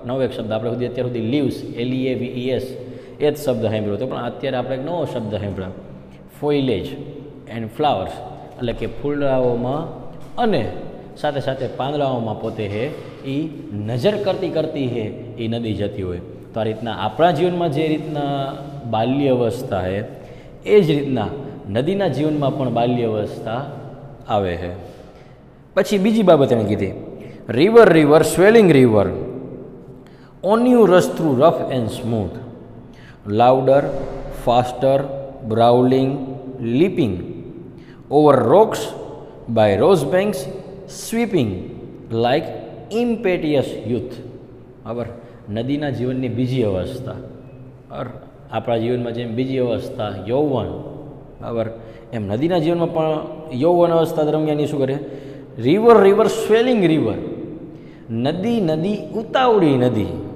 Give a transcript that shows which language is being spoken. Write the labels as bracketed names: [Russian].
[Gujarati] નવો એક શબ્દ આપણે સુધી અત્યાર સુધી લીવ્સ LEAVES એ જ શબ્દ સાંભળ્યો હતો, પણ અત્યારે આપણે એક નવો શબ્દ સાંભળ્યો [English] foliage and flowers, [Gujarati] એટલે કે ફૂલડાઓમાં અને સાથે સાથે પાંદડાઓમાં પોતે છે એ નજર કરતી કરતી છે એ નદી જતી હોય. તો આ રીતના આપણા જીવનમાં જે રીતના બાલ્ય અવસ્થા છે એ જ રીતના નદીના જીવનમાં પણ બાલ્ય અવસ્થા આવે છે. પછી બીજી બાબત એણે કીધી [English] River river swelling river, On you rush through rough and smooth, louder, faster, brawling, leaping, over rocks, by rose banks, sweeping, like impetuous youth. [Gujarati] બરાબર, નદીના જીવનની બીજી અવસ્થા, બરાબર, આપણા જીવનમાં જેમ બીજી અવસ્થા યૌવન, બરાબર, એમ નદીના જીવનમાં પણ યૌવન અવસ્થા દરમિયાન એ શું કરે? [English] river river swelling river, [Gujarati] નદી નદી ઉતાવળી નદી.